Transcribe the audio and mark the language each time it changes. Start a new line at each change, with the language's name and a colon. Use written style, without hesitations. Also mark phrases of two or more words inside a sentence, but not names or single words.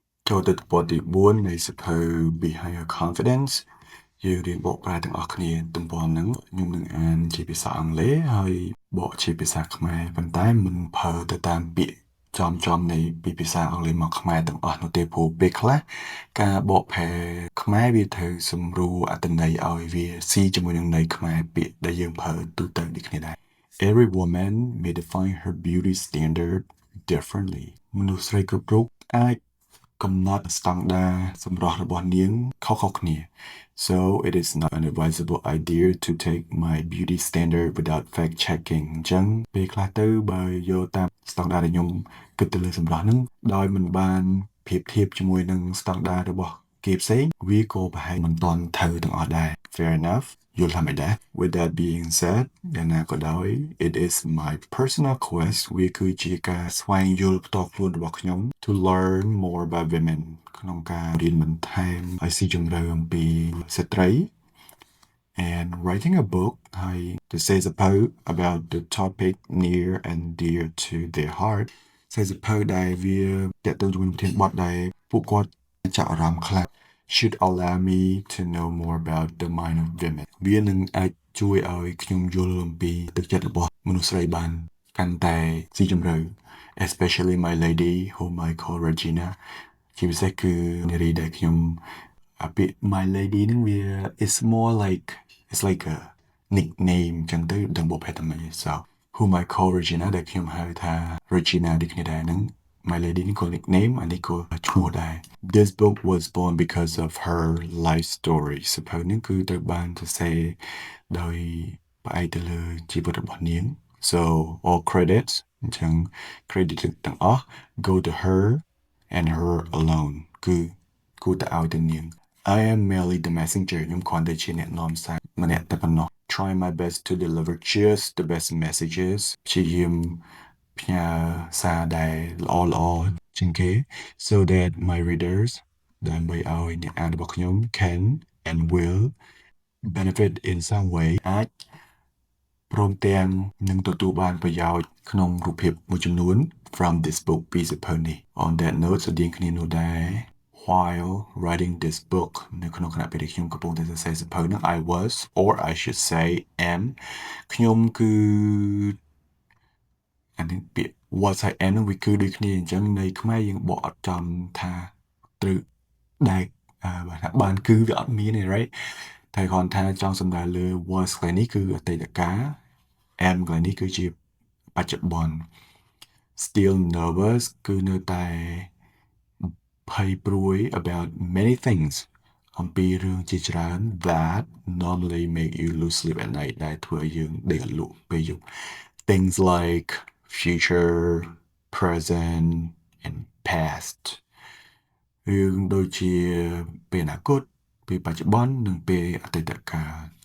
Khmer: ចូលទៅបទទី4នៃសៀវភៅ Behind Your Confidence យើងរៀនបកប្រែទាំងអស់គ្នាទំព័រហ្នឹងខ្ញុំនឹងអានជាភាសាអង់គ្លេសហើយបកជាភាសាខ្មែរប៉ុន្តែមិនប្រើទៅតាមពាក្យចំនៃពីភាសាអង់គ្លេសមកខ្មែរទាំង អស់នោះទេព្រោះពេលខ្លះការបកប្រែខ្មែរវាត្រូវសម្រួលអត្ថន័យឲ្យវាស៊ីជាមួយនឹងន័យខ្មែរពាក្យដែលយើងប្រើទូទៅដូចគ្នាដែរ
English: Every woman may define her beauty standard differently
Khmer: មនុស្សស្រីគ្រប់រូបអាចកំណត់ស្តង់ដារសម្រស់របស់នាងខុសៗគ្នា
English: So it is not an advisable idea to take my beauty standard without fact checking
Khmer: អញ្ចឹងពេលខ្លះទៅបើយកតាមស្តង់ដារដែលខ្ញុំគិតទៅលើសម្រស់ហ្នឹងដោយមិនបានប្រៀបធៀបជាមួយនឹងស្តង់ដាររបស់គេផ្សេងវាក៏ប្រហែលមិនទាន់ត្រូវទាំងអស់ដែរ
English: Fair enough
Khmer: យល់ថាមិនដែរ
English: With that being said
Khmer: យ៉ាងណាក៏ដោយ
English: it is my personal quest
Khmer: វាគឺជាការស្វែងយល់ផ្ទាល់ខ្លួនរបស់ខ្ញុំ
English: to learn more about women
Khmer: ក្នុងការរៀនបន្ថែមឲ្យស៊ីជម្រៅអំពីស្ត្រី
English: and writing a book
Khmer: ហើយទៅសេសភៅ
English: about the topic near and dear to their heart
Khmer: សេសភៅដែលវាទាក់ទងជាមួយប្រធានបទដែលពួកគាត់ចាប់អារម្មណ៍ខ្លាំង
English: should allow me to know more about the mind of women
Khmer: វានឹងអាចជួយឲ្យខ្ញុំយល់អំពីទឹកចិត្តរបស់មនុស្សស្រីបានកាន់តែស៊ីជម្រៅ
English: especially my lady whom I call Regina
Khmer: ជាពិសេសគឺនារីដែលខ្ញុំពាក្យ
English: my lady
Khmer: នឹងវា
English: is more like it's like a nickname
Khmer: ចឹងទៅដឹងបុព្វហេតុម៉េច
English: so whom I call Regina
Khmer: ដែលខ្ញុំហៅថា
English: Regina
Khmer: ដូចគ្នាដែរហ្នឹង
English: my lady
Khmer: នេះក៏
English: nickname
Khmer: អានេះក៏ឈ្មោះដែរ
English: This book was born because of her life story
Khmer: សៀវភៅនេះគឺត្រូវបានសរសេរដោយផ្អែកទៅលើជីវិតរបស់នាង
English: so all credits
Khmer: អញ្ចឹង credit ទាំងអស់
English: go to her and her alone
Khmer: គឺគួរតែឲ្យទៅនាង
English: I am merely the messenger
Khmer: ខ្ញុំគ្រាន់តែជាអ្នកនាំសារម្នាក់តែប៉ុណ្ណោះ
English: Try my best to deliver just the best messages
Khmer: ព្យាយាមផ្ញើសារដែលល្អជាងគេ
English: so that my readers
Khmer: ដើម្បីឲ្យអ្នក អានរបស់ខ្ញុំ
English: can and will benefit in some way
Khmer: អាចព្រមទាំងនឹងទទួលបានប្រយោជន៍ក្នុងរូបភាពមួយចំនួន
English: from this book
Khmer: ពីសៀវភៅនេះ
English: On that note
Khmer: ស្តីងគ្នានោះដែរ
English: While writing this book
Khmer: នៅក្នុងខណៈពេលដែលខ្ញុំកំពុងតែសរសេរសៀវភៅនោះ
English: I was or I should say am
Khmer: ខ្ញុំគឺ អានេះពាក្យ
English: was I am
Khmer: នឹងវាគឺដូចគ្នាអញ្ចឹងនៃខ្មែរយើងបកអត់ចំថាត្រូវដែលបើថាបានគឺ វាអត់មានទេ right តែគ្រាន់ថាចង់សម្ដៅលើ was កន្លែងនេះគឺអតីតកាល am កន្លែ ងនេះគឺជាបច្ចុប្បន្ន
English: still nervous
Khmer: គឺនៅតែភ័យព្រួយ
English: about many things
Khmer: អំពីរឿងជាច្រើន
English: that normally make you lose sleep at night
Khmer: ដែលធ្វើឲ្យយើងដេកអត់លក់ពេលយប់
English: things like future present and past
Khmer: រឿងដូចជាពេលអនាគតពេលបច្ចុប្បន្ននិងពេលអតីតកាល